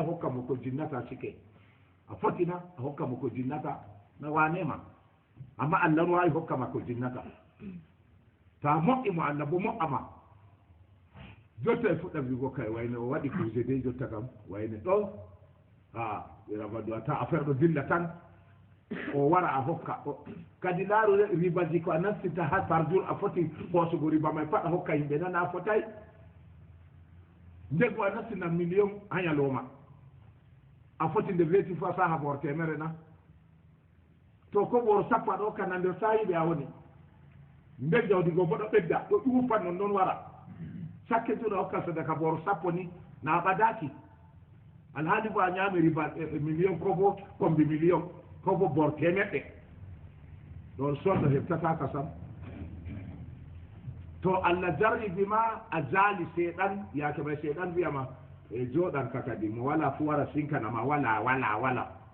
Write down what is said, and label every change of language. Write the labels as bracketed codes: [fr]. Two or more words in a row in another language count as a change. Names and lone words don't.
[ff] hokka mo ko jinnata sike a fotina a hokka mo ko jinnata na wanema amma Allah no wawi hokkama ko jinnata to a moƴƴimo Allah bo moƴƴama jotta e fuɗɗam wigo kay wayne o waɗi kuje de jotta kam wayne ɗo rabadu ata affaire ɗo dilla tan o wara a hokka kadi laaru ribaji ko a nastita ha [fr] par jour [ff] a foti hoosugo riba may pat a hokka yimɓe nana a fotay ndego a nastina million ha ñalowma a foti nde weeti fois saha bor temere na to ko ɓooro sappo aɗa hokka na nder sahiɓe a woni nder jawdi go bo ɗo ɓedda ɗo ɗuupan non noon wara [fr] chaque jour [ff] a hokka sadaka boro sappo ni na a ɓadaki alhaali bo a ñaami riba million ko bo kombi million ko bo bor temeɗɗe ɗon soldo heɓtataka sam to Allah jarribima a jaali seeɗan yaake may seeɗan wiyama e jooɗan ka kadi mo wala fu wara sinkanama wala